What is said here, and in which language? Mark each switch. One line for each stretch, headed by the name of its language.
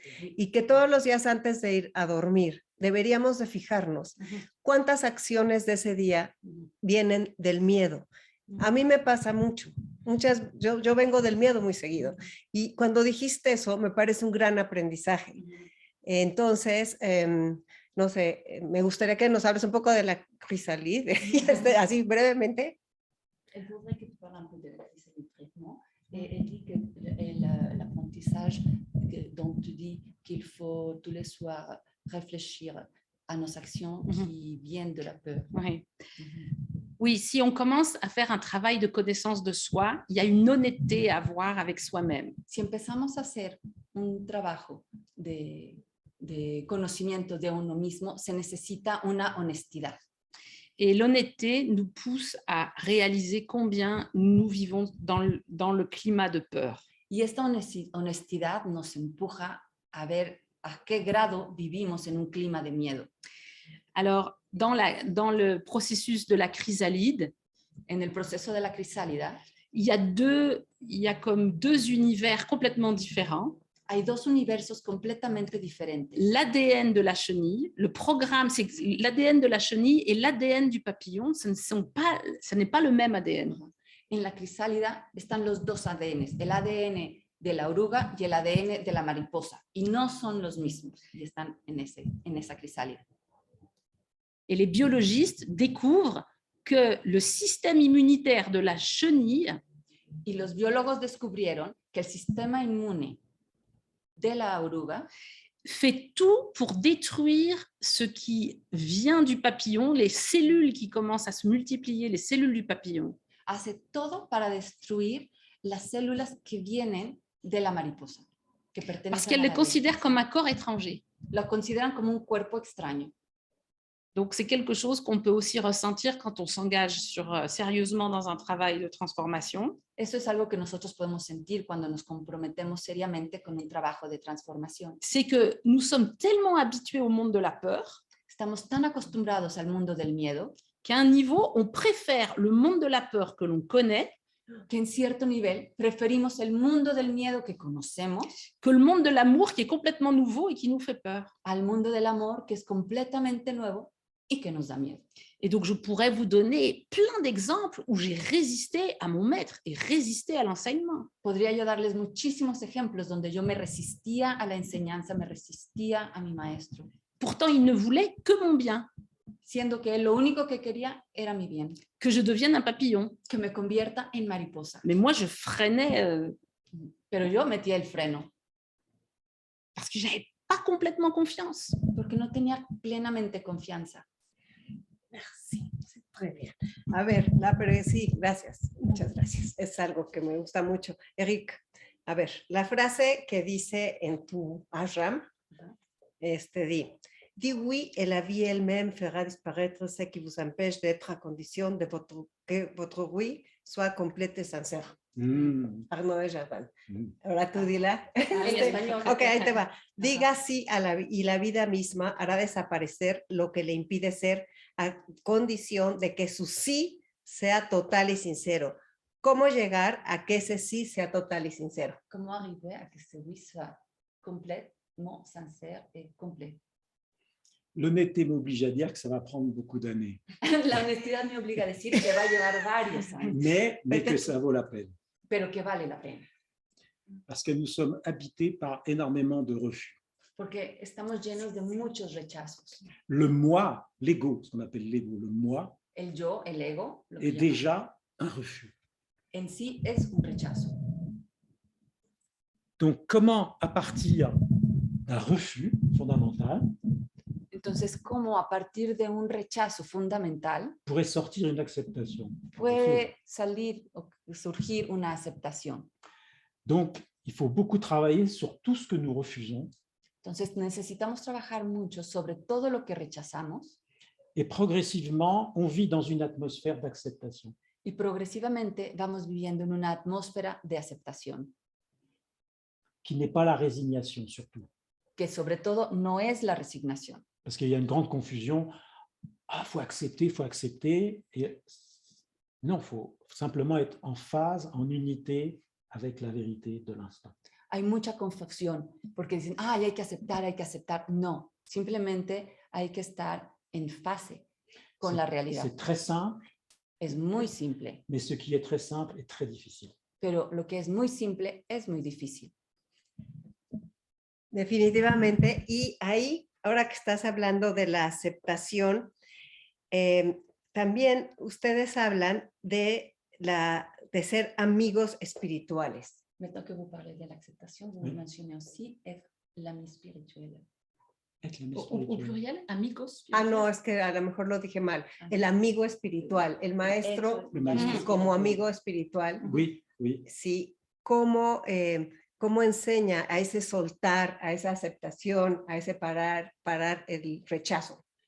Spanish: Y que todos los días antes de ir a dormir deberíamos de fijarnos cuántas acciones de ese día vienen del miedo. A mí me pasa mucho. Yo vengo del miedo muy seguido. Y cuando dijiste eso, me parece un gran aprendizaje. Entonces, no sé, me gustaría que nos hables un poco de la chrysalide, así brevemente.
French: Elle voudrait que tu parles un peu de la chrysalide brièvement. Elle dit que l'apprentissage dont tu dis qu'il faut tous les soirs réfléchir à nos actions qui viennent de la peur. Oui. Oui, si on commence à faire un travail de connaissance de soi, il y a une honnêteté à avoir avec soi-même.
Spanish: Si empezamos a hacer un trabajo de conocimiento de uno mismo, se necesita una honestidad.
French: Et l'honnêteté nous pousse à réaliser combien nous vivons dans le climat de peur.
Spanish: Y esta honestidad nos empuja a ver a qué grado vivimos en un clima de miedo.
French: Alors, dans le processus de la chrysalide,
Spanish: en el proceso de la crisálida,
French: il y a comme deux univers complètement différents.
Spanish: Hay dos universos completamente diferentes.
French: L'ADN de la chenille, le programme, c'est l'ADN de la chenille et l'ADN du papillon, ce n'est pas le même ADN.
Spanish: En la crisálida están los dos ADNs, el ADN de la oruga y el ADN de la mariposa, y no son los mismos, y están en esa crisálida.
French: Et les biologistes découvrent que le système immunitaire de la chenille,
Spanish: y los biólogos descubrieron que el sistema inmune de la oruga
French: fait tout pour détruire ce qui vient du papillon, les cellules qui commencent à se multiplier, les cellules du papillon.
Spanish: Hace todo para destruir las células que vienen de la mariposa, que pertenecen
French: parce qu'elle les considère comme un corps étranger.
Spanish: Lo consideran como un cuerpo extraño.
French: Donc, c'est quelque chose qu'on peut aussi ressentir quand on s'engage sérieusement dans un travail de transformation.
Spanish: Eso es algo que nosotros podemos sentir cuando nos comprometemos seriamente con un trabajo de transformación.
French: C'est que nous sommes tellement habitués au monde de la peur.
Spanish: Estamos tan acostumbrados al mundo del miedo.
French: Qu'à un niveau, on préfère le monde de la peur que l'on connaît.
Spanish: Que en cierto nivel preferimos el mundo del miedo que conocemos.
French: Que le monde de l'amour qui est complètement nouveau et qui nous fait peur.
Spanish: Al mundo del amor que es completamente nuevo y que nos da miedo.
French: Et donc, je pourrais vous donner plein d'exemples où j'ai résisté à mon maître et résisté à l'enseignement.
Spanish: Podría yo darles muchísimos ejemplos donde yo me resistía a la enseñanza, me resistía a mi maestro.
French: Pourtant, il ne voulait que mon bien.
Spanish: Siendo que él lo único que quería era mi bien.
French: Que je devienne un papillon.
Spanish: Que me convierta en mariposa.
French: Mais moi, je freinais.
Spanish: Pero yo metía el freno.
French: Parce que je n'avais pas complètement confiance.
Spanish: Porque no tenía plenamente confianza.
French: Merci, c'est très bien.
Spanish: A ver, sí, gracias, muchas gracias. Es algo que me gusta mucho. Eric, a ver, la frase que dice en tu ashram,
French: dis oui et la vie elle-même fera disparaître ce qui vous empêche d'être à condition de que votre oui soit complète et sincère.
Spanish: Arnaud de Jardin. Ahora tú dila. En español. Ok, ahí te va. Diga sí y la vida misma hará desaparecer lo que le impide ser, a condición de que su sí sea total y sincero. ¿Cómo llegar a que ese sí sea total y sincero? ¿Cómo
French: arriver a que ce oui soit complètement sincère et complet? L'honnêteté m'oblige à dire que ça va prendre beaucoup d'années,
Spanish: La honestidad me obliga a decir que va a llevar varios años,
French: mais que ça vaut la peine,
Spanish: pero que vale la pena,
French: parce que nous sommes habités par énormément de refus.
Spanish: porque estamos llenos de muchos rechazos.
French: Le moi, l'ego, ce qu'on appelle l'ego, le moi,
Spanish: El yo, el ego, lo que
French: est
Spanish: llamamos,
French: déjà un refus.
Spanish: en sí es un rechazo.
French: Donc, comment, à partir d'un refus fondamental,
Spanish: Entonces, ¿cómo a partir de un rechazo fundamental
French: pourrait sortir une acceptation?
Spanish: puede salir o surgir una aceptación?
French: Donc, il faut beaucoup travailler sur tout ce que nous refusons
Spanish: Entonces, necesitamos trabajar mucho sobre todo lo que rechazamos
French: et progressivement, on vit dans une atmosphère d'acceptation.
Spanish: y progresivamente vamos viviendo en una atmósfera de aceptación,
French: Qui n'est pas la résignation surtout.
Spanish: que sobre todo no es la resignación.
French: Parce qu'il y a une grande confusion. Ah, faut accepter. Et non, il faut simplement être en phase, en unité avec la vérité de l'instant.
Spanish: Hay mucha confusión porque dicen, hay que aceptar, hay que aceptar. No, simplemente hay que estar en fase con la realidad.
French: C'est très simple,
Spanish: Es muy simple,
French: mais ce qui est très simple est très difficile.
Spanish: pero lo que es muy simple es muy difícil. Definitivamente. Y ahí, ahora que estás hablando de la aceptación, también ustedes hablan de ser amigos espirituales.
French: Maintenant que vous parlez de l'acceptation, vous Oui. mentionnez aussi être l'ami spirituel. Être l'ami Au spirituel. pluriel,
Spanish: amigos. Ah, no, es que a lo mejor lo dije mal. El amigo espiritual, el maestro
French: Le
Spanish: maestro. como amigo espiritual.
French: Oui, oui.
Spanish: Sí, cómo enseña a ese soltar, a esa aceptación, a ese parar el rechazo.